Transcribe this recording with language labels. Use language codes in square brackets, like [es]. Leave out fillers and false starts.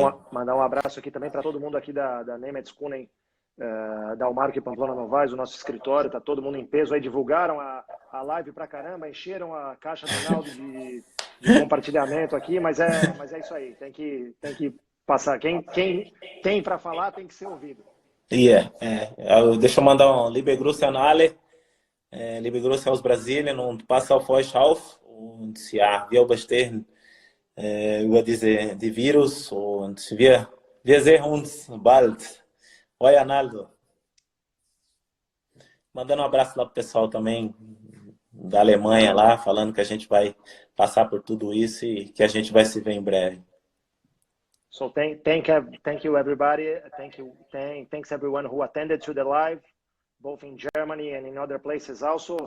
[pt] Mandar um abraço aqui também para todo mundo aqui da Nemetskunen, da Umark e Pamplona Novaes, o nosso escritório, tá todo mundo em peso aí, divulgaram a live pra caramba, encheram a caixa do Naldo de compartilhamento aqui, mas é isso aí, tem que passar. Quem tem para falar tem que ser ouvido. Deixa eu mandar um [de] Liebe Grüße an alle, Liebe Grüße aus Brasilien und pass auf euch auf und ja, wir überstehen über die Virus und wir sehen uns bald. [pt] Oi, Arnaldo. Mandando um abraço lá pro pessoal também da Alemanha lá, falando que a gente vai passar por tudo isso e que a gente vai se ver em breve. [en] So thank you everybody. Thanks everyone who attended to the live, both in Germany and in other places also.